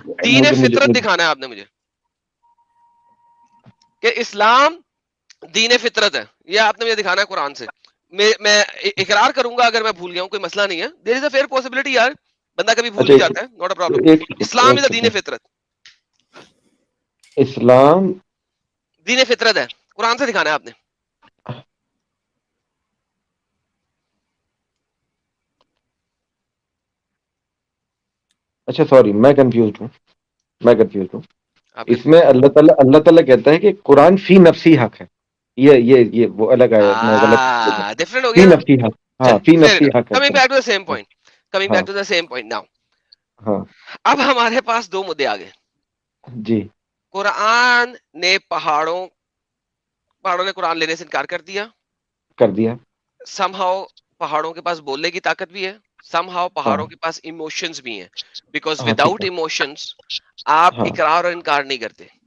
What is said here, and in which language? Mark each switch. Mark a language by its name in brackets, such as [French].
[Urdu] دین فطرت دکھانا ہے آپ نے مجھے کہ اسلام دین فطرت ہے, یہ آپ نے مجھے دکھانا ہے قرآن سے. میں اقرار کروں گا اگر میں بھول گیا ہوں, کوئی مسئلہ نہیں ہے. [English] there is a fair possibility [Urdu] یار, بندہ کبھی بھول بھی جاتا ہے, [English] not a problem. [Urdu] Islam is دین فطرت. اسلام دین فطرت ہے, قرآن سے دکھانا ہے آپ نے. اچھا سوری, میں کنفیوزڈ ہوں. اس میں اللہ تعالیٰ کہتا ہے کہ قرآن فی نفسی حق ہے. یہ وہ الگ آیا, میں غلط ڈفرنٹ ہو فی گیا. نفسی حق. ہاں فی نفسی حق. [English] Coming back to the same point now. [Urdu] ہاں, اب ہمارے پاس دو مدعے آ گئے. جی. قرآن نے پہاڑوں نے قرآن لینے سے انکار کر دیا. [English] somehow [Urdu] پہاڑوں کے پاس بولنے کی طاقت بھی ہے, سم ہاؤ پہاڑوں کے پاس ایموشنز بھی ہیں, [English] because without emotions [Urdu] آپ اقرار اور انکار نہیں کرتے.